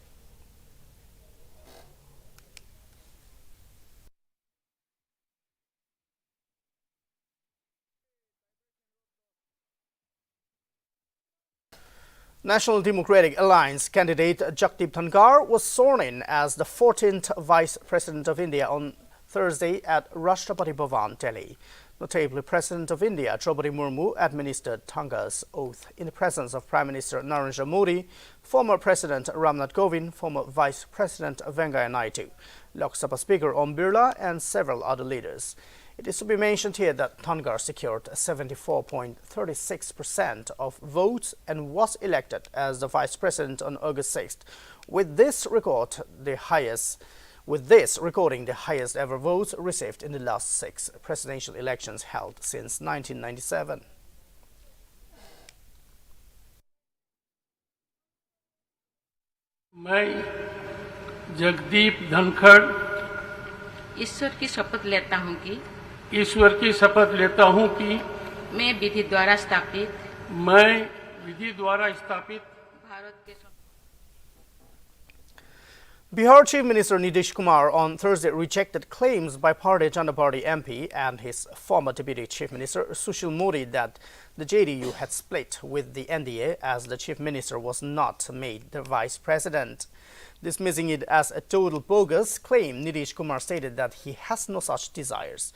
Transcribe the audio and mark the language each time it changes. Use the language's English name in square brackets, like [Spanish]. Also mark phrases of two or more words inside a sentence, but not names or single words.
[English] National Democratic Alliance candidate Jagdeep Dhankhar was sworn in as the 14th Vice President of India on Thursday at Rashtrapati Bhavan, Delhi. Notably, President of India Draupadi Murmu administered Dhankhar's oath in the presence of Prime Minister Narendra Modi, former President Ramnath Kovind, former Vice President Venkaiah Naidu, Lok Sabha Speaker Om Birla and several other leaders. It is to be mentioned here that Thangar secured 74.36% of votes and was elected as the vice president on August 6th. With this recording the highest ever votes received in the last 6 presidential elections held since 1997. [Hindi] मैं जगदीप धनखड़ ईश्वर की शपथ लेता हूं कि मैं विधि द्वारा स्थापित भारत के [English] Bihar Chief Minister Nitish Kumar on Thursday rejected claims by Bharatiya Janata Party MP and his former Deputy Chief Minister Sushil Modi that the JDU had split with the NDA as the Chief Minister was not made the Vice President. Dismissing it as a total bogus claim, Nitish Kumar stated that he has no such desires.